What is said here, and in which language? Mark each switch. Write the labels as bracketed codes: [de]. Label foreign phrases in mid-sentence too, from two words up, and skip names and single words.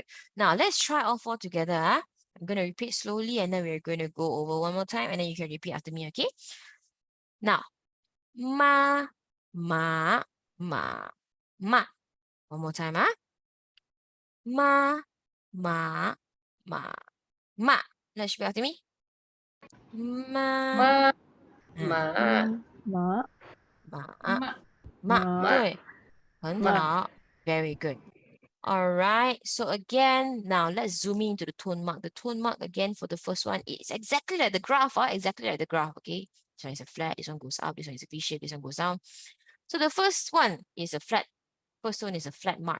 [en] Now let's try all 4 together. I'm going to repeat slowly and then we're going to go over one more time and then you can repeat after me, okay? Now, [zh] ma, ma, ma, ma. [en] One more time, [zh] Ma, ma, ma, ma. [en] Let's repeat after me. Ma, [zh] Ma. ma, Ma. ma, Ma. ma. Ma. 对，很好. [en] Very good. All right, so again, now let's zoom into the tone mark. The tone mark again for the first one is exactly like the graph, exactly like the graph, okay? This one is a flat, this one goes up, this one is a V shape, this one goes down. So the first one is a flat, first tone is a flat mark.